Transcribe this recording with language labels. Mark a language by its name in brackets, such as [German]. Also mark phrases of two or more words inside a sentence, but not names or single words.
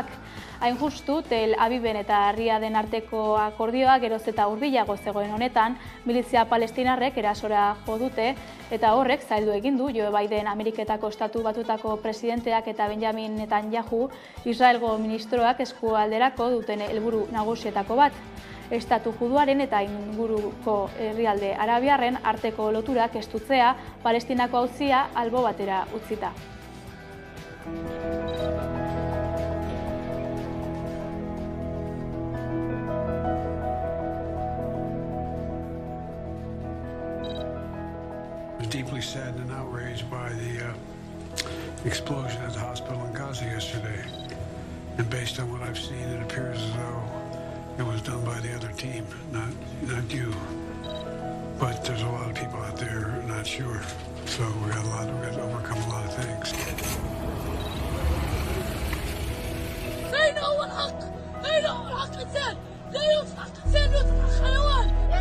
[Basque] Hain justu, Tel Aviven eta Riaden arteko akordioa geroz eta hurbilago zegoen honetan, milizia palestinarrek erasora jo dute eta horrek zaildu egin du Joe Biden Ameriketako Estatu Batutako presidenteak eta Benjamin Netanyahu Israelgo ministroak eskualderako duten helburu nagusietako bat. Estatu juduaren eta inguruko herrialde arabiarren arteko loturak estutzea Palestinako auzia albo batera utzita. [English] I was deeply saddened and outraged by the explosion at the hospital in Gaza yesterday. And based on what I've seen, it appears as though it was done by the other team, not you. But there's a lot of people out there who are not sure. So we got to overcome a lot of things. They know what [Arabic] حق الإنسان. لا يوصف حق الإنسان يوصف حق الحيوان.